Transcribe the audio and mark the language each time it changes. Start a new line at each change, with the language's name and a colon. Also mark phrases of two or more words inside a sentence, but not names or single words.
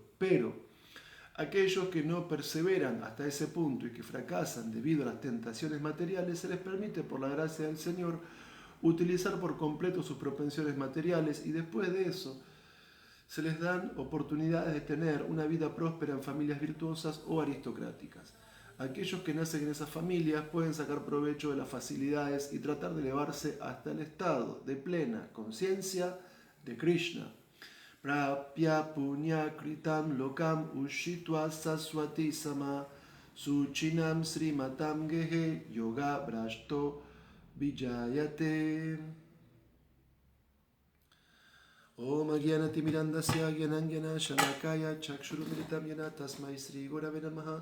Spanish: Pero aquellos que no perseveran hasta ese punto y que fracasan debido a las tentaciones materiales, se les permite por la gracia del Señor utilizar por completo sus propensiones materiales y después de eso se les dan oportunidades de tener una vida próspera en familias virtuosas o aristocráticas. Aquellos que nacen en esas familias pueden sacar provecho de las facilidades y tratar de elevarse hasta el estado de plena conciencia de Krishna.
Sanskrit: प्राप्य पुण्य कृताम् लोकान् उषित्वा शाश्वतीः समाः शुचीनाम् श्रीमताम् गेहे योग भ्रष्टो ऽभिजायते. ॐ अज्ञानति मिरान्धस्य ज्ञानाञ्जन शलाकया चक्षुरुन्मीलितं येन तस्मै श्री गुरवे नमः.